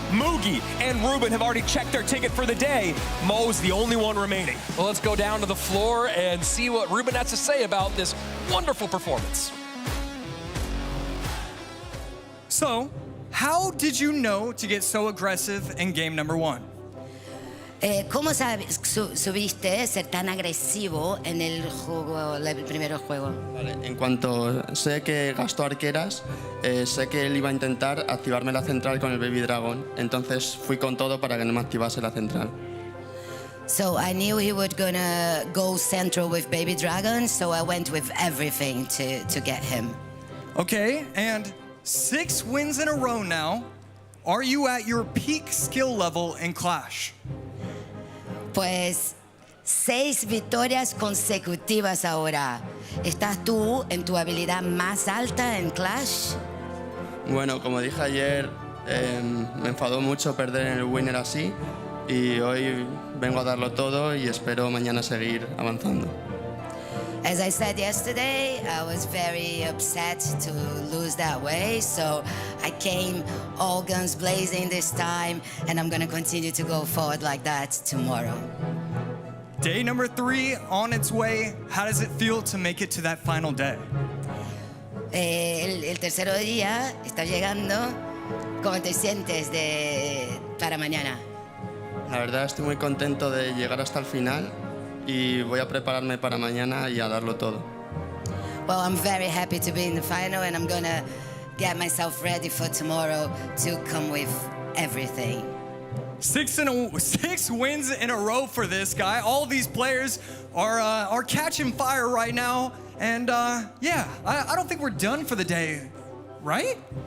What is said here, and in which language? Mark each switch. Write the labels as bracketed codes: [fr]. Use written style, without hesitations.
[en] Mugi and Ruben have already checked their ticket for the day. Mo's the only one remaining. Well, let's go down to the floor and see what Ruben has to say about this wonderful performance. So, how did you know to get so aggressive in game number 1? [es] ¿Cómo subiste ser tan agresivo en el primer juego? Vale, en cuanto sé que gastó arqueras, sé que él iba a intentar activarme la central con el Baby Dragon, entonces fui con todo para que no me activase la central. [en] So I knew he was gonna go central with Baby Dragon, so I went with everything to get him. Okay, and 6 wins in a row now. Are you at your peak skill level in Clash? [es] Pues 6 victorias consecutivas ahora. ¿Estás tú en tu habilidad más alta en Clash? Bueno, como dije ayer, me enfadó mucho perder en el winner así y hoy vengo a darlo todo y espero mañana seguir avanzando. [en] As I said yesterday, I was very upset to lose that way, so I came all guns blazing this time, and I'm gonna continue to go forward like that tomorrow. Day number 3 on its way. How does it feel to make it to that final day? [es] El tercer día está llegando. ¿Cómo te sientes para mañana? La verdad estoy muy contento de llegar hasta el final y voy a prepararme para mañana y a darlo todo. [en] Well, I'm very happy to be in the final, and I'm gonna get myself ready for tomorrow to come with everything. 6 wins in a row for this guy. All these players are catching fire right now, and yeah, I don't think we're done for the day, right?